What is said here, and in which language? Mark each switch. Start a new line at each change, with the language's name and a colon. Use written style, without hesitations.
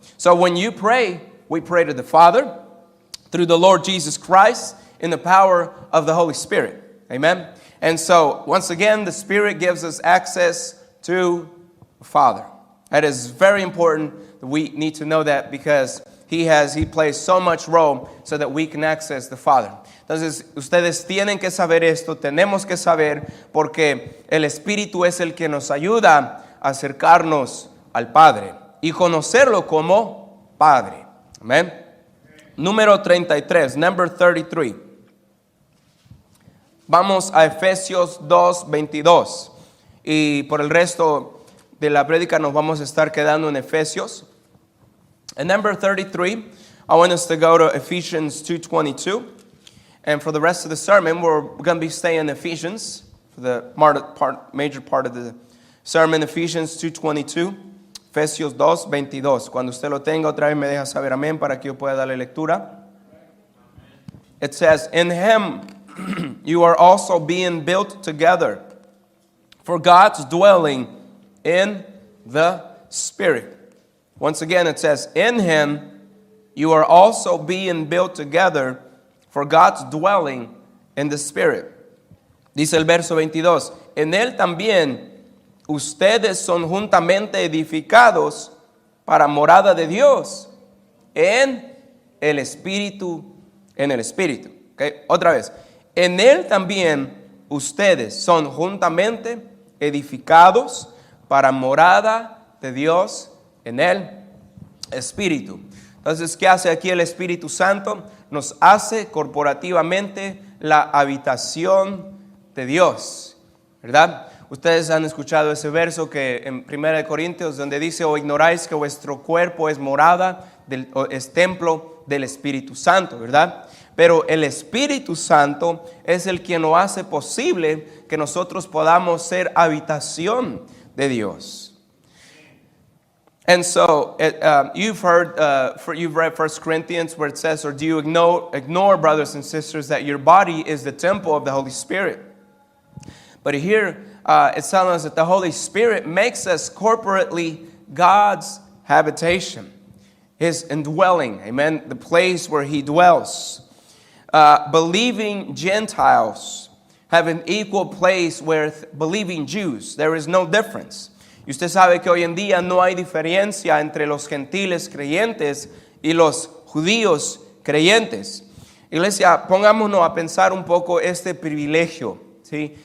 English: So when you pray, we pray to the Father through the Lord Jesus Christ in the power of the Holy Spirit. Amen? And so, once again, the Spirit gives us access to the Father. That is very important. We need to know that because He plays so much role so that we can access the Father.
Spanish: Entonces, ustedes tienen que saber esto, tenemos que saber, porque el Espíritu es el que nos ayuda a acercarnos al Padre y conocerlo como Padre. Amén. Número 33,
English: number 33.
Spanish: Vamos a Efesios 2:22. Y por el resto de la prédica nos vamos a estar quedando en Efesios.
English: And number 33, I want us to go to Ephesians 2:22. And for the rest of the sermon, we're going to be staying in Ephesians for the major part of the sermon, Ephesians 2:22, Efesios 2:22.
Spanish: Cuando usted lo tenga, otra vez me deja saber amén para que yo pueda darle lectura.
English: It says, in Him you are also being built together for God's dwelling in the Spirit. Once again, it says, in Him you are also being built together for God's dwelling in the Spirit.
Spanish: Dice el verso 22, en Él también ustedes son juntamente edificados para morada de Dios en el Espíritu, Okay? Otra vez, en Él también ustedes son juntamente edificados para morada de Dios en el Espíritu. Entonces, ¿qué hace aquí el Espíritu Santo? Nos hace corporativamente la habitación de Dios, ¿verdad? Ustedes han escuchado ese verso que en 1 Corintios donde dice, o ignoráis que vuestro cuerpo es morada, es templo del Espíritu Santo, ¿verdad? Pero el Espíritu Santo es el que nos hace posible que nosotros podamos ser habitación de Dios.
English: And so, you've read 1 Corinthians where it says, or do you ignore, brothers and sisters, that your body is the temple of the Holy Spirit? But here, it's telling us that the Holy Spirit makes us corporately God's habitation, His indwelling, amen, the place where He dwells. Believing Gentiles have an equal place with believing Jews. There is no difference.
Spanish: Y usted sabe que hoy en día no hay diferencia entre los gentiles creyentes y los judíos creyentes. Iglesia, pongámonos a pensar un poco este privilegio, ¿sí?